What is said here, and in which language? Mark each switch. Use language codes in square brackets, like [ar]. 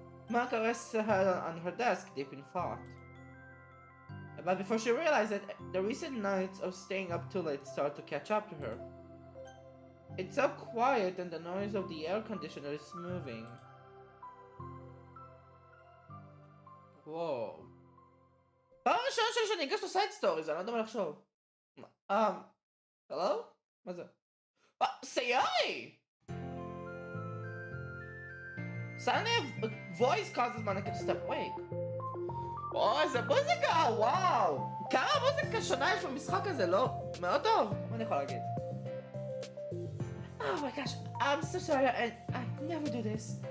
[en] Monica rests her head on her desk, deep in thought. But before she realized it, the recent nights of staying up too late started to catch up to her. It's so quiet and the noise of the air conditioner is moving. [he] וואו. פעם ראשונה שלי שאני אגש לסייד סטוריז, אני לא יודע מה לחשוב. הלו? מה זה? סיורי! [en] Suddenly a voice causes Monica to step awake. [he] איזה מוזיקה! וואו! כמה מוזיקה שונה יש במשחק הזה, לא? מאוד טוב! מה אני יכול להגיד? [en] Oh my gosh, I'm so sorry, I never do this.